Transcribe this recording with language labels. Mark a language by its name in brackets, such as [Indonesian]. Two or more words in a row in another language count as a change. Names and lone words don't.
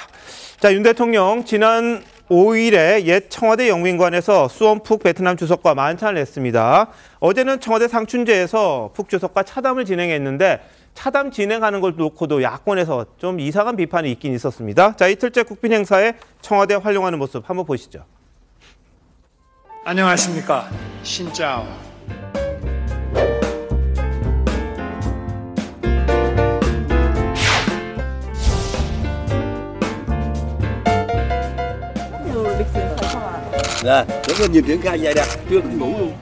[Korean] 자, 윤 대통령 지난 5일에 옛 청와대 영빈관에서 수원푹 베트남 주석과 만찬을 했습니다. 어제는 청와대 상춘제에서 푹 주석과 차담을 진행했는데 차담 진행하는 걸 놓고도 야권에서 좀 이상한 비판이 있긴 있었습니다. 자, 이틀째 국빈 행사에 청와대 활용하는 모습 한번 보시죠. 안녕하십니까. [Vietnamese] xin chào. Nè, để có nhiều triển khai vậy nè, chưa có ngủ luôn.